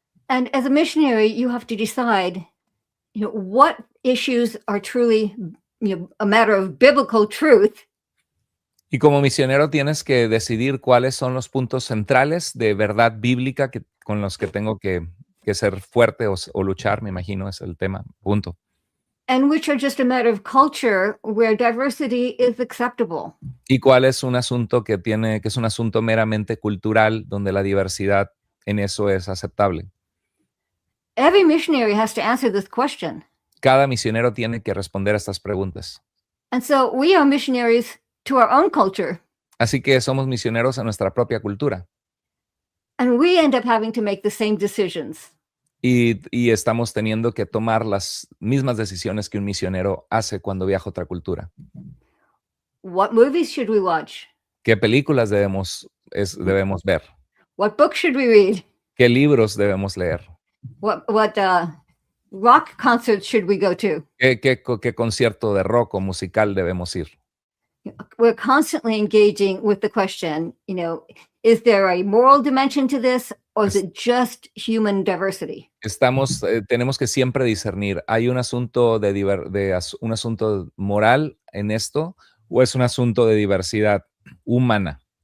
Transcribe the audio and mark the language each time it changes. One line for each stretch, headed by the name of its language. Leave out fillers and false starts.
English: And as a missionary, you have to decide, what issues are truly, a matter of biblical truth.
Spanish: Y como misionero tienes que decidir cuáles son los puntos centrales de verdad bíblica con los que tengo que ser fuerte o luchar, me imagino, es el tema, punto.
English: And which are just a matter of culture where diversity is acceptable.
Spanish: Y cuál es un asunto que es un asunto meramente cultural donde la diversidad en eso es aceptable.
English: Every missionary has to answer this question.
Spanish: Cada misionero tiene que responder a estas preguntas.
English: And so we are missionaries to our own culture.
Spanish: Así que somos misioneros a nuestra propia cultura.
English: And we end up having to make the same decisions.
Spanish: Y estamos teniendo que tomar las mismas decisiones que un misionero hace cuando viaja a otra cultura.
English: What movies should we watch?
Spanish: ¿Qué películas debemos ver?
English: What books should we read?
Spanish: ¿Qué libros debemos leer?
English: What rock concerts should we go to?
Spanish: ¿Qué concierto de rock o musical debemos ir?
English: We're constantly engaging with the question, is there a moral dimension to this, or is it just human diversity?
Spanish: Tenemos que siempre discernir, ¿hay un asunto un asunto moral en esto o es un asunto de diversidad humana?